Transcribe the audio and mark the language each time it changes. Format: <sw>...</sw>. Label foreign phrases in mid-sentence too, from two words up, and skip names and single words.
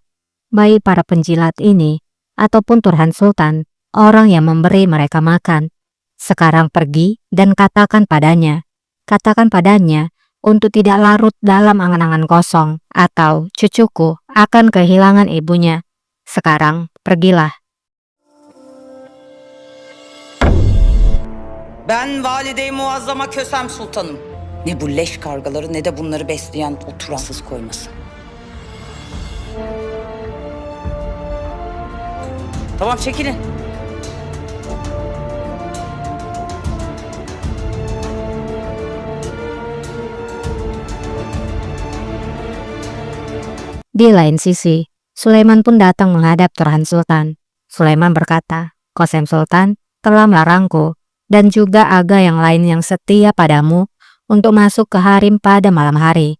<id>Baik para penjilat ini, ataupun Turhan Sultan, orang yang memberi mereka makan. Sekarang pergi dan katakan padanya untuk tidak larut dalam angan-angan kosong, atau cucuku akan kehilangan ibunya. Sekarang pergilah.</id> <tr>Ben valide-i muazzama Kösem Sultanım. Ne bu leş kargaları ne de bunları besleyen o Turansız koyması. Tamam, çekilin.</tr> <id>Di lain sisi, Sulaiman pun datang menghadap Turhan Sultan. Sulaiman berkata, Kosem Sultan telah melarangku dan juga aga yang lain yang setia padamu untuk masuk ke harem pada malam hari.</id>